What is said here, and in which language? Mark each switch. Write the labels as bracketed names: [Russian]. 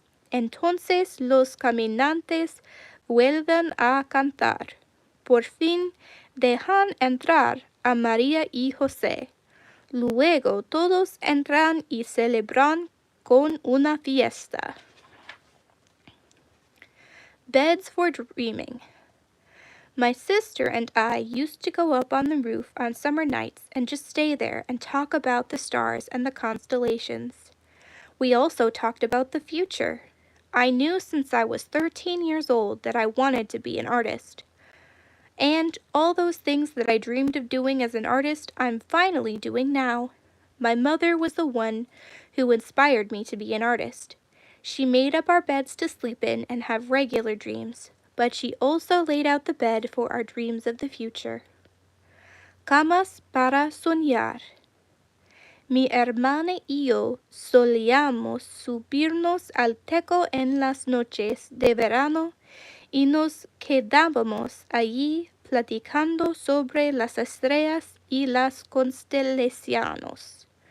[Spanish] Entonces los caminantes vuelven a cantar. Por fin dejan entrar a María y José. Luego todos entran y celebran con una fiesta. [English] Beds for dreaming. My sister and I used to go up on the roof on summer nights and just stay there and talk about the stars and the constellations. We also talked about the future. I knew since I was 13 years old that I wanted to be an artist. And all those things that I dreamed of doing as an artist, I'm finally doing now. My mother was the one who inspired me to be an artist. She made up our beds to sleep in and have regular dreams, but she also laid out the bed for our dreams of the future. [Spanish] Camas para soñar. Mi hermana y yo solíamos subirnos al techo en las noches de verano y nos quedábamos allí platicando sobre las estrellas y las constelaciones.